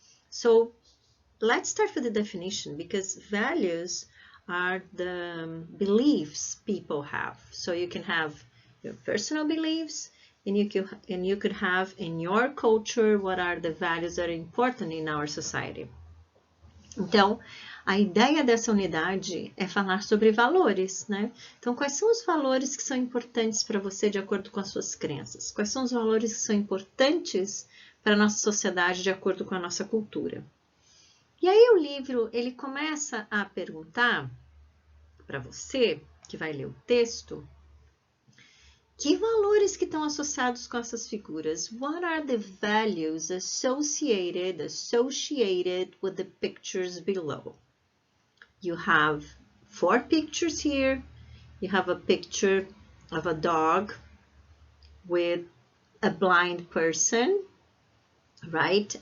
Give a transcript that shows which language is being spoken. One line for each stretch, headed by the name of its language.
English: So let's start with the definition, because values are the beliefs people have. So you can have your personal beliefs, and you could have in your culture what are the values that are important in our society.
Portuguese: Então, a ideia dessa unidade é falar sobre valores, né? Então, quais são os valores que são importantes para você de acordo com as suas crenças? Quais são os valores que são importantes para a nossa sociedade de acordo com a nossa cultura? E aí o livro, ele começa a perguntar para você, que vai ler o texto, que valores que estão associados com essas figuras?
English: What are the values associated with the pictures below? You have 4 pictures here. You have a picture of a dog with a blind person, right?